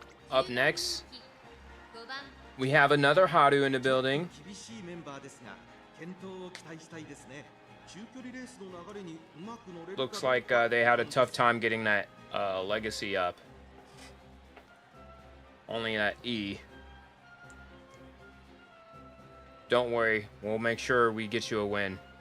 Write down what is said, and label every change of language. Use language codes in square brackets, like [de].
[en] up next, we have another Haru in the building. [ja] 厳しいメンバーですが健闘を期待したいですね。中距離レースの流れにうまく乗れるかどうか。 [en] Looks like they had a tough time getting that legacy up. Only that E. Don't worry, we'll make sure we get you a win.